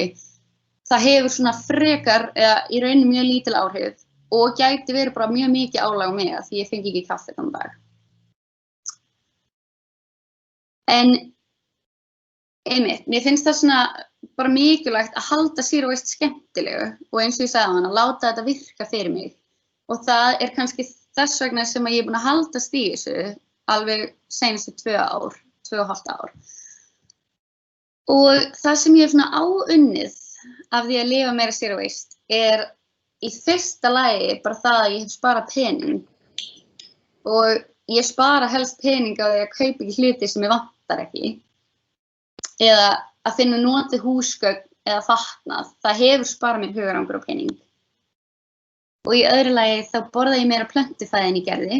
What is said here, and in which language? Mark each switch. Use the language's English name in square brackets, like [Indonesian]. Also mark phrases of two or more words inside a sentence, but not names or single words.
[Icelandic] Það hefur svona frekar eða í rauninni mjög lítil áhrif og gæti verið bara mjög mikið álag á mig að því ég fengi ekki kaffi þann dag. En einmitt, mér finnst það svona bara mikilvægt að halda [English] zero waste [Icelandic] skemmtilegu og eins og ég sagði að láta þetta virka fyrir mig. Og það kannski þess vegna sem að ég búin að haldast í þessu alveg seinustu 2,5 ár. Og það sem ég svona áunnið af því að lifa meira [English] zero waste [Icelandic] í fyrsta lagi bara það að ég hef sparað pening. Og ég spara helst pening á því að kaupa ekki hluti sem ég vantar ekki. Eða að finna notið húsgögn eða fatnað. Það hefur sparað mér hugarangur og pening. Og í öðru lagi þá borða ég meira plöntufæði en ég gerði.